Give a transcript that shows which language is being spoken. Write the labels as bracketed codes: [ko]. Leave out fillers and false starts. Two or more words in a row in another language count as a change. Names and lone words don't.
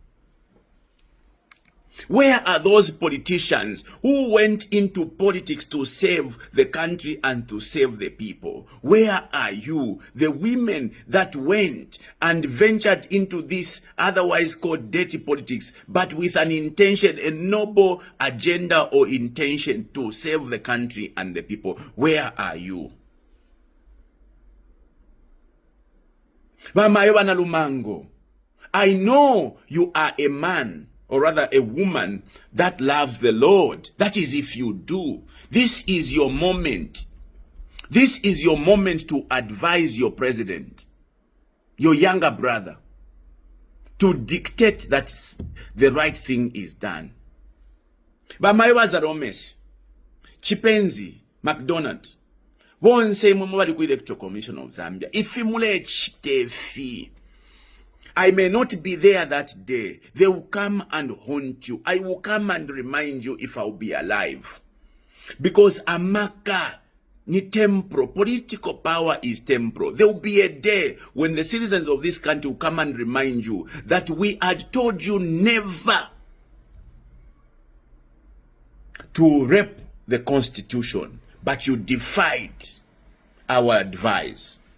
[en] Where are those politicians who went into politics to save the country and to save the people? Where are you, the women that went and ventured into this otherwise called dirty politics, but with an intention, a noble agenda or intention to save the country and the people? Where are you? Bamayoba na Lumango, I know you are a man, or rather a woman, that loves the Lord. That is if you do. This is your moment. This is your moment to advise your president, your younger brother, to dictate that the right thing is done. [bem] Bamayoba Zaromes, Chipenzi, McDonald, bonse mumwali ku Electoral Commission of Zambia. Ifimule chitefi. [en] I may not be there that day. They will come and haunt you. I will come and remind you if I will be alive. Because [bem] Amaka ni [en] temporal. Political power is temporal. There will be a day when the citizens of this country will come and remind you that we had told you never to rape the Constitution, but you defied our advice.